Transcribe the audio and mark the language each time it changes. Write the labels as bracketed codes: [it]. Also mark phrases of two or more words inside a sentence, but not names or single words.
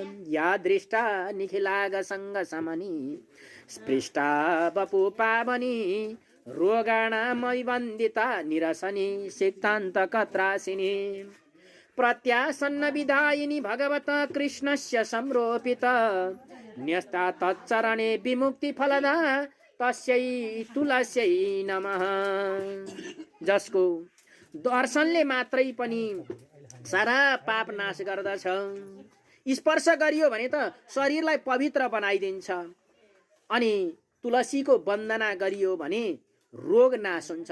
[sa] या दृष्टा निखिलाग सङ्ग समनी स्पृष्टा बपु पावनी रोगाणामयि वन्दिता निरसनी सिक्तान्त कत्रासिनी प्रत्यासन्न विधायिनी भगवत कृष्णस्य संरोपित न्यस्ता तच्चरणे विमुक्ति फलदा तस्यै तुलस्यै नमः। [ne] जसको दर्शनले मात्रै पनि सारा पाप नाश गर्दछ। स्पर्श गरियो भने त शरीरलाई पवित्र बनाइदिन्छ। अनि तुलसीको वन्दना गरियो भने रोग नाश हुन्छ।